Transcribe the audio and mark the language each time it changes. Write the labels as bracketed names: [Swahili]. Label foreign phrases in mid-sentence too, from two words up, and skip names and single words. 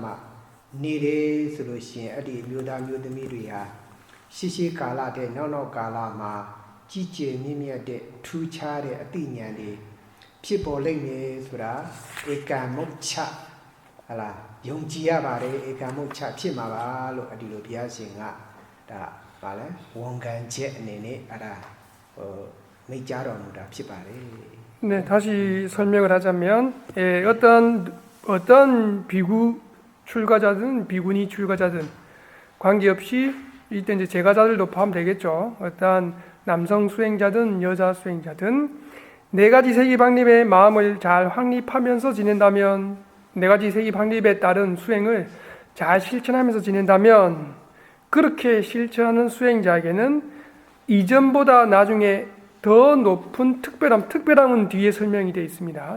[Burmese] မှနေတယ်ဆိုလို့ရှိရင်အဲ့ဒီအမျိုးသားမျိုးသမီးတွေဟာရှိကာလတဲ့နောက်ကာလမှာကြီးကျယ်မြင့်မြတ်တဲ့ထူးခြားတဲ့အသိဉာဏ်တွေဖြစ်ပေါ်လိမ့်မယ်ဆိုတာဧကံမုတ်ချဟလာယုံကြည်ရပါတယ်ဧကံမုတ်ချဖြစ်မှာပါလို့အဒီလိုဘုရားရှင်ကဒါဗာလဲဝန်ခံချက်အနေနဲ့အဲ့ဒါမိတ်ကြားတော်မူတာဖြစ်ပါတယ် [Korean] 네, 다시 설명을 하자면 어떤 비구 출가자든 비구니 출가자든 관계없이 이때 이제 제가자들도 포함되겠죠. 어떠한 남성 수행자든 여자 수행자든 네 가지 세기 방립의 마음을 잘 확립하면서 지낸다면 네 가지 세기 방립에 따른 수행을 잘 실천하면서 지낸다면 그렇게 실천하는 수행자에게는 이전보다 나중에 더 높은 특별함은 뒤에 설명이 되어 있습니다.